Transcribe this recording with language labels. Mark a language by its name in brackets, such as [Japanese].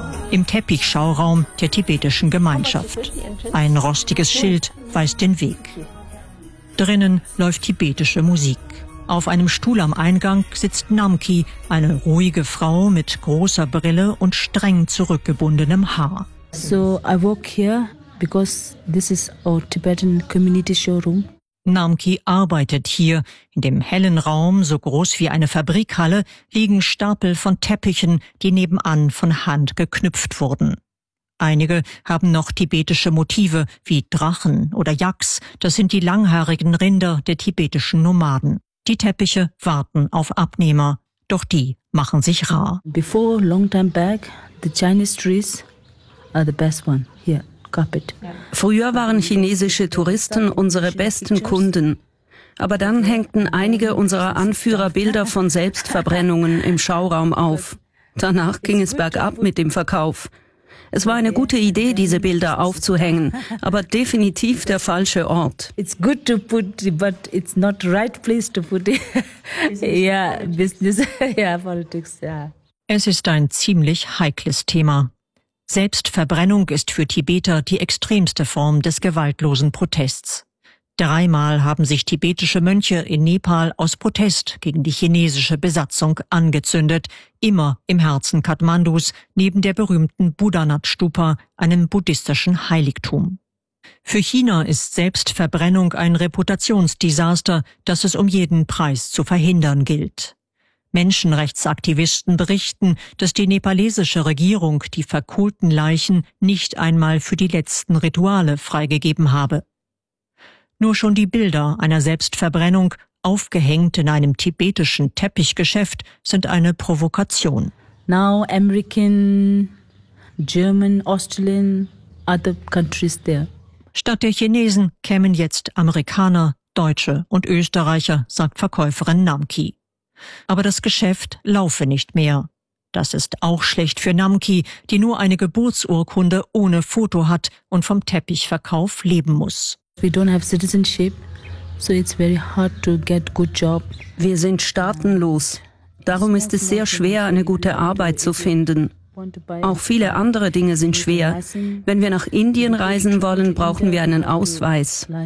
[German] Im Teppichschauraum der tibetischen Gemeinschaft. Ein rostiges Schild weist den Weg. Drinnen läuft tibetische Musik. Auf einem Stuhl am Eingang sitzt Namki, eine ruhige Frau mit großer Brille und streng zurückgebundenem Haar. [English] So I work here because this is our Tibetan community showroom. [German] Namki arbeitet hier. In dem hellen Raum, so groß wie eine Fabrikhalle, liegen Stapel von Teppichen, die nebenan von Hand geknüpft wurden. Einige haben noch tibetische Motive, wie Drachen oder Yaks. Das sind die langhaarigen Rinder der tibetischen Nomaden. Die Teppiche warten auf Abnehmer. Doch die machen sich rar. [English] Before long time back, the Chinese trees are the best one here. [German] Früher waren chinesische Touristen unsere besten Kunden. Aber dann hängten einige unserer Anführer Bilder von Selbstverbrennungen im Schauraum auf. Danach ging es bergab mit dem Verkauf. Es war eine gute Idee, diese Bilder aufzuhängen, aber definitiv der falsche Ort. [English] It's good to put, but it's not right place to put it. Yeah, business, yeah, politics, yeah. [German] Es ist ein ziemlich heikles Thema. Selbstverbrennung ist für Tibeter die extremste Form des gewaltlosen Protests. 3-mal haben sich tibetische Mönche in Nepal aus Protest gegen die chinesische Besatzung angezündet, immer im Herzen Kathmandus, neben der berühmten Buddhanath-Stupa, einem buddhistischen Heiligtum. Für China ist Selbstverbrennung ein Reputationsdesaster, das es um jeden Preis zu verhindern gilt. Menschenrechtsaktivisten berichten, dass die nepalesische Regierung die verkohlten Leichen nicht einmal für die letzten Rituale freigegeben habe. Nur schon die Bilder einer Selbstverbrennung, aufgehängt in einem tibetischen Teppichgeschäft, sind eine Provokation. [English] Now American, German, Australian, other countries there. [German] Statt der Chinesen kämen jetzt Amerikaner, Deutsche und Österreicher, sagt Verkäuferin Namki. aber das Geschäft laufe nicht mehr. Das ist auch schlecht für Namki, die nur eine Geburtsurkunde ohne Foto hat und vom Teppichverkauf leben muss. [English] We don't have citizenship, so it's very hard to get good job. [German] Wir sind staatenlos. Darum ist es sehr schwer, eine gute Arbeit zu finden. Auch viele andere Dinge sind schwer. Wenn wir nach Indien reisen wollen, brauchen wir einen Ausweis.